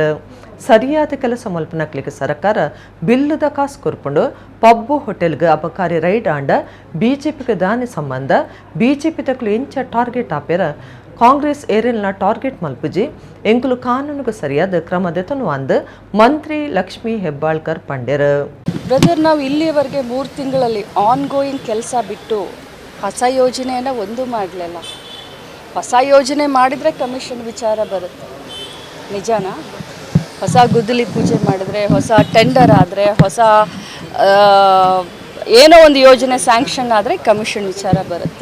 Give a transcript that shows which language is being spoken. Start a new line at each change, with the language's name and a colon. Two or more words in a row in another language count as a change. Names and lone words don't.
Tulu: ಸರಿಯಾದ ಕೆಲಸ ಮಲ್ಪನಕ್ಲಿಕ್ಕೆ ಸರ್ಕಾರ ಬಿಲ್ಲುದ ಕಾಸು ಕೊರ್ಪುಂಡು ಪಬ್ಬು ಹೋಟೆಲ್ಗೆ ಅಬಕಾರಿ ರೈಡ್ ಆಂಡ ಬಿಜೆಪಿಗೆ ದಾನಿ ಸಂಬಂಧ ಬಿಜೆಪಿ ತಕ್ಲು ಎಂಚ ಟಾರ್ಗೆಟ್ ಆಪೇರ ಕಾಂಗ್ರೆಸ್ ಏರಿಯಲ್ನ ಟಾರ್ಗೆಟ್ ಮಲ್ಪುಜಿ ಎಂಕುಲು ಕಾನೂನಿಗೆ ಸರಿಯಾದ ಕ್ರಮ ದೆತನು ಅಂದು ಮಂತ್ರಿ ಲಕ್ಷ್ಮೀ ಹೆಬ್ಬಾಳ್ಕರ್ ಪಂಡ್ಯರು.
Kannada: ಬ್ರದರ್, ನಾವು ಇಲ್ಲಿಯವರೆಗೆ 3 ತಿಂಗಳಲ್ಲಿ ಆನ್ಗೋಯಿಂಗ್ ಕೆಲಸ ಬಿಟ್ಟು ಹೊಸ ಯೋಜನೆಯನ್ನು ಒಂದು ಮಾಡಲಿಲ್ಲ. ಹೊಸ ಯೋಜನೆ ಮಾಡಿದರೆ ಕಮಿಷನ್ ವಿಚಾರ ಬರುತ್ತೆ, ನಿಜಾನಾ? ಹೊಸ ಗುದ್ದಲಿ ಪೂಜೆ ಮಾಡಿದ್ರೆ, ಹೊಸ ಟೆಂಡರ್ ಆದರೆ, ಹೊಸ ಏನೋ ಒಂದು ಯೋಜನೆ ಸ್ಯಾಂಕ್ಷನ್ ಆದರೆ ಕಮಿಷನ್ ವಿಚಾರ ಬರುತ್ತೆ.